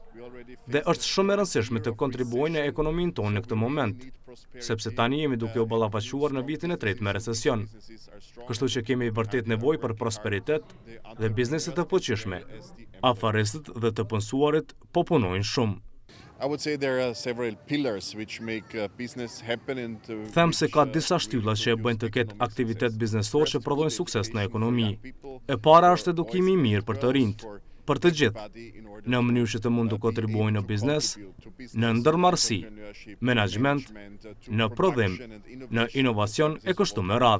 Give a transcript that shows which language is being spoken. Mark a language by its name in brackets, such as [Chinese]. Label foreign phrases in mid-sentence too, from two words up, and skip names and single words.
[Albanian] Dhe është shumë e rëndësishme të kontribuojnë në ekonominë tonë në këtë moment, sepse tani jemi duke u ballafaqur në vitin e tretë me recesion. Kështu që kemi vërtet nevojë për prosperitet dhe biznese të fuqishme. Afaristët dhe të punësuarit po punojnë shumë. [English] I would say there are several pillars which make business happen and [Albanian] Them se ka disa shtylla që e bëjnë të ketë aktivitet biznesor që prodhojnë sukses në ekonomi. E para është edukimi i mirë për të rinjt, për të gjithë, në mënyrë që të mund të kontribuojnë në biznes, në ndërmarrësi, menaxhment, në prodhim, në inovacion e kështu me radhë.